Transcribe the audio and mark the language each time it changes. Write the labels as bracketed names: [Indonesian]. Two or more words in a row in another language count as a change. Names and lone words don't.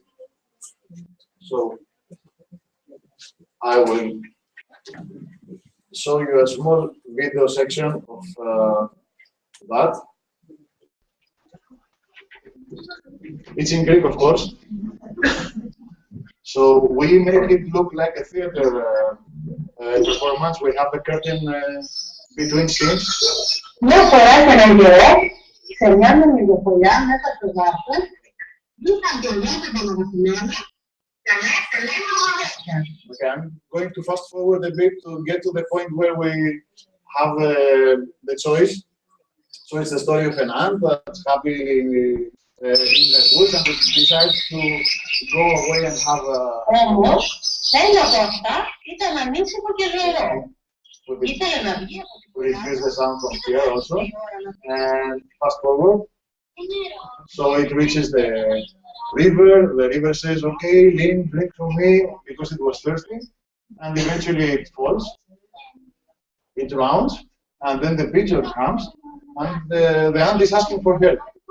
[English] So I will show you a small video section of that. It's in Greek, of course. So we make it look like a theater performance. We have the curtain between scenes. [Greek] Μια φορά σε έναν καιρό, σε μια νομιλοφολιά μέσα στο δάσος, βγήκαν και βλέπετε μαγαζινάδια, καλά, [English] Okay, I'm going to fast forward a bit to get to the point where we have the choice. So it's the story of an ant that's happy in the woods and it decides to go away and have a... [Greek] Όμως, ένα από αυτά ήταν ανήσυχο και ζωηρό. Ήθελε να βγει από την [English] We reduce the sound from here also. And fast forward. So it reaches the river. The river says, okay, Lynn, drink from me, because it was thirsty. And eventually it falls. It drowns. And then the pigeon comes. And the ant is asking for help.